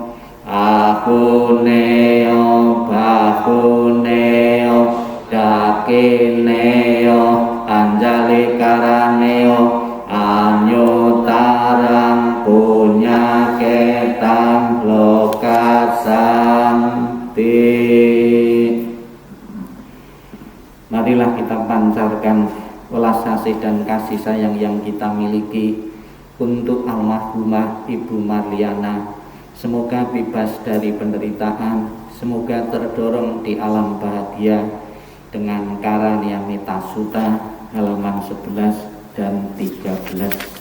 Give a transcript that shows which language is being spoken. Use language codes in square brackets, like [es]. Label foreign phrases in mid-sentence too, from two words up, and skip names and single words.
[pi] ahuneo bahuneo dakineo anjali karaneo anyutarang punya ketang lokasanti. [id] memancarkan welas asih dan kasih sayang yang kita miliki untuk almarhumah Ibu Marliana. Semoga bebas dari penderitaan, semoga terdorong di alam bahagia dengan karunia Metasuta, halaman 11 dan 13.